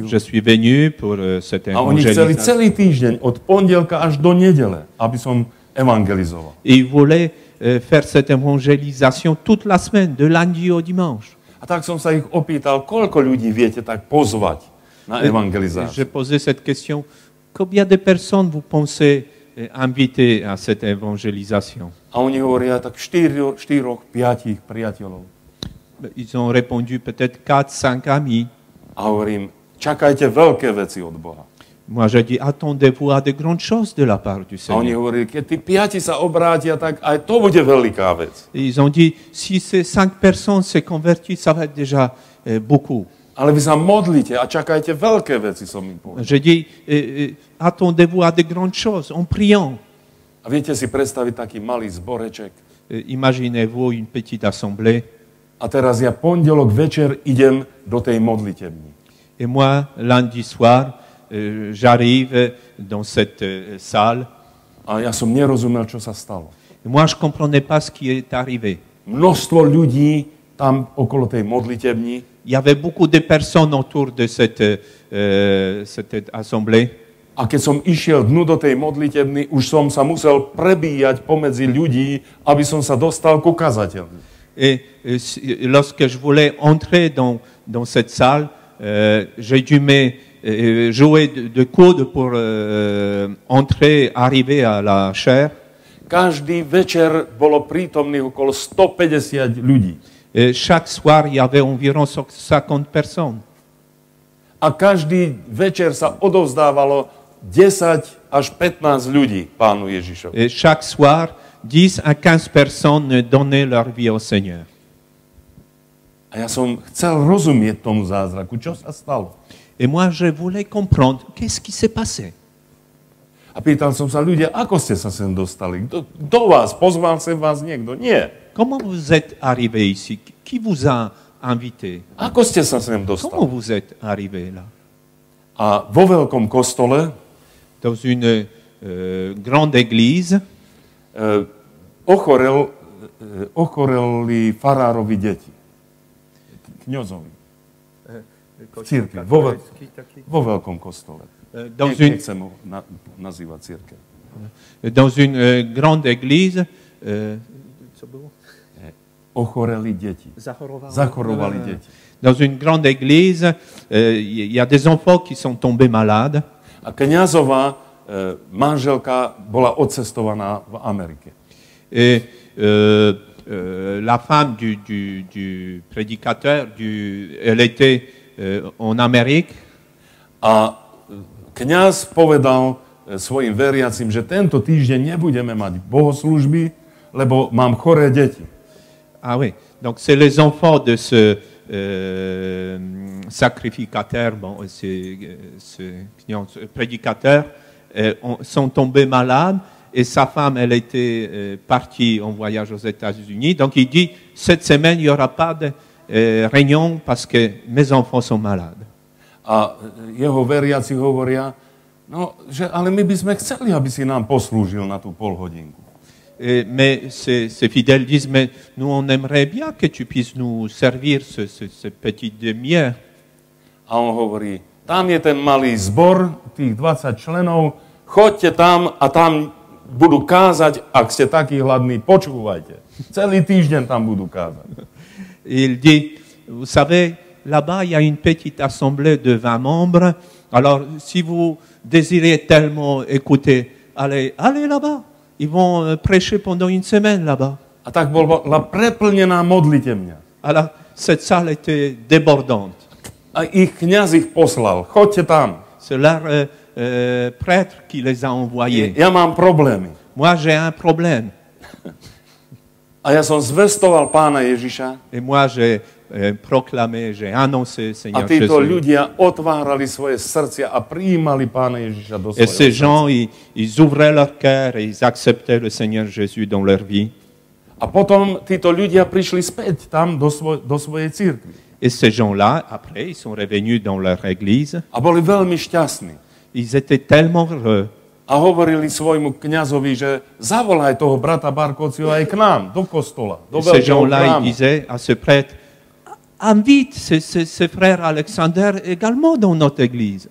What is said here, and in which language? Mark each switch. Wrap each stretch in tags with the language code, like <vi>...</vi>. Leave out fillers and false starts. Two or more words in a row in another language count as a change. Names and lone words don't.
<fr>Je suis venu pour cette</fr> <sk>A oni chceli</sk> <fr>évangélisation.</fr> <sk>celý týždeň, od pondelka až do nedele, aby som evangelizoval.</sk> <fr>Et ils voulaient faire cette évangélisation toute la semaine, de lundi au dimanche.</fr> <sk>A tak som sa ich opýtal, koľko ľudí viete tak pozvať na</sk> <fr>J'ai</fr> <sk>evangelizáciu.</sk> <fr>posé cette question. Combien de personnes vous pensez inviter à cette évangélisation?</fr> <sk>A oni hovoria tak 4, 5 priateľov.</sk> <fr>Ils ont répondu peut-être 4, 5 amis.</fr> <sk>A hovorím, čakajte veľké veci od Boha.</sk> <fr>Moi, je dis, attendez-vous à de grandes choses de la part du</fr> <sk>A oni</sk> <fr>Seigneur.</fr> <sk>hovorili, keď tí 5 sa obrátia, tak aj to bude veľká vec.</sk> <fr>Et ils ont dit, si ces 5 personnes se convertissent, ça va être déjà beaucoup.</fr> <sk>Ale vy sa modlite a čakajte veľké veci, som im povedal.</sk> <fr>Je dis, attendez-vous à de grandes choses en priant.</fr> <sk>A viete si predstaviť taký malý zboreček?</sk> <fr>Imaginez-vous une petite assemblée.</fr> <sk>A teraz ja pondelok večer idem do tej modlitebni.</sk> <fr>Et moi, lundi soir, j'arrive dans cette salle.</fr> <sk>A ja som nerozumel, čo sa stalo.</sk> <fr>Et moi, je ne comprenais pas ce qui est arrivé.</fr> <sk>Množstvo ľudí tam okolo tej modlitebni.</sk> <fr>Il y avait beaucoup de personnes autour de cette assemblée.</fr> <sk>A keď som išiel dnu do tej modlitebny, už som sa musel prebíjať pomedzi ľudí, aby som sa dostal ku kazateľu.</sk> <fr>Et lorsque je voulais entrer dans cette salle, j'ai dû jouer de coude pour entrer, arriver à la chaire.</fr> <sk>Každý večer bolo prítomných okolo 150 ľudí.</sk> <fr>Et chaque soir, il y avait environ 50 personnes.</fr> <sk>A každý večer sa odovzdávalo 10 až 15 ľudí Pánu Ježišovi.</sk> <fr>Et chaque soir, 10 à 15 personnes donnaient leur vie au Seigneur.</fr> <sk>A ja som chcel rozumieť tomu zázraku, čo sa stalo.</sk> <fr>Et moi, je voulais comprendre qu'est-ce qui s'est passé.</fr> <sk>A pýtal som sa, ľudia, ako ste sa sem dostali? Kto vás? Pozval sem vás niekto? Nie.</sk> <fr>Comment vous êtes arrivé ici? Qui vous a invité?</fr> <sk>Ako ste sa sem</sk> <fr>Comment</fr> <sk>dostali?</sk> <fr>vous êtes arrivé là?</fr> <sk>A vo veľkom kostole</sk> <fr>Dans une grande église,</fr> <sk>ochoreli farárovi deti. Kňazovi. V cirkvi. Vo veľkom kostole. Nechcem ho nazývať cirkev.</sk> <fr>dans une grande église,</fr> <sk>Ochoreli deti. Zachorovali deti.</sk> <fr>dans une grande église, il y a des enfants qui sont tombés malades.</fr> <sk>A kňazová manželka bola odcestovaná v Amerike.</sk> <fr>Et la femme du prédicateur, elle était en Amérique.</fr> <sk>A kňaz povedal svojim veriacim, že tento týždeň nebudeme mať bohoslúžby, lebo mám choré deti.</sk> <fr>Ah oui, donc c'est les enfants de ce sacrificateur, ce prédicateur, sont tombés malades et sa femme, elle était partie en voyage aux États-Unis. Donc il dit, cette semaine, il n'y aura pas de réunion parce que mes enfants sont malades.</fr> <sk>A jeho veriaci hovoria, no, že ale my by sme chceli, aby si nám poslúžil na tú polhodinku.</sk> <fr>Mais ces fidèles disent, mais nous, on aimerait bien que tu puisses nous servir ce petit demi-heure.</fr> <sk>A on hovorí, tam je ten malý zbor, tých 20 členov, choďte tam a tam budú kázať, ak ste takí hladní, počúvajte. Celý týždeň tam budú kázať.</sk> <fr>Il dit, vous savez, là-bas, il y a une petite assemblée de 20 membres. Alors, si vous désirez tellement écouter, allez là-bas. Ils vont prêcher pendant une semaine là-bas.</fr> <sk>A tak bola preplnená modlitebňa.</sk> <fr>Alors, cette salle était débordante.</fr> <sk>A ich kňaz ich poslal, choďte tam.</sk> <fr>C'est leur prêtre qui les a envoyés.</fr> <sk>Ja mám problémy.</sk> <fr>Moi, j'ai un problème.</fr> <sk>A ja som zvestoval Pána Ježiša.</sk> <fr>Et moi, j'ai proclamé, j'ai annoncé</fr> <sk>A</sk> <fr>Seigneur</fr> <sk>títo</sk> <fr>Jésus.</fr> <sk>ľudia otvárali svoje srdcia a prijímali Pána Ježiša do</sk> <fr>Et ces</fr> <sk>svojho</sk> <fr>gens,</fr> <sk>srdca.</sk> <fr>ils ouvraient leur cœur et ils acceptaient le Seigneur Jésus dans leur vie.</fr> <sk>A potom títo ľudia prišli späť tam do svojej cirkvi.</sk> <fr>Et ces gens-là, après, ils sont revenus dans leur église.</fr> <sk>A boli veľmi šťastní.</sk> <fr>Ils étaient tellement heureux.</fr> <sk>A hovorili svojmu kňazovi, že zavolaj toho brata Barkociho aj k nám, do kostola, do</sk> <fr>Ces</fr> <sk>veľkého</sk> <fr>gens-là, ils</fr> <sk>chrámu.</sk> <fr>disaient à ce prêtre, invite ce frère Alexander également dans notre église.</fr>